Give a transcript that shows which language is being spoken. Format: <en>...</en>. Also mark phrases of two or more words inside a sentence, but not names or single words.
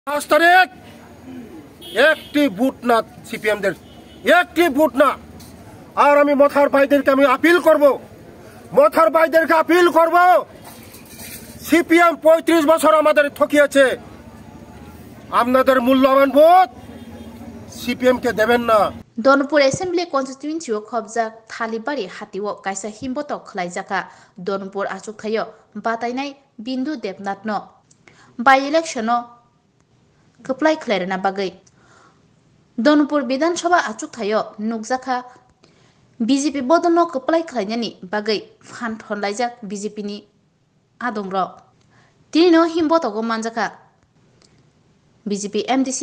<bn>5 তারিখ একটি ভোট না সিপিএমদের, একটি ভোট না। আর আমি মথার ভাইদেরকে আমি আপিল করব, মথার ভাইদেরকে আপিল করব, সিপিএম 35 বছর আমাদের ঠকিয়েছে। আপনাদের মূল্যবান ভোট সিপিএম কে দেবেন না।</bn> <trp>Donpur</trp> <en>Assembly Constituency</en> <trp>Khobjak Thalibari Hatiwo Kaisa Himbotok Khlaijaka Donpur Achuk Thayo Batainai Bindu Debnatno</trp> <en>by election</en> <trp>no Kaplai Klerna Bagai Donpur Bidan Sabha Achuk Thayo Nukjaka BJP Bodono Kaplai Klainani Bagai Fan Thonlaijak BJP ni Adongro Tino Himbotogo Manjaka BJP MDC</trp>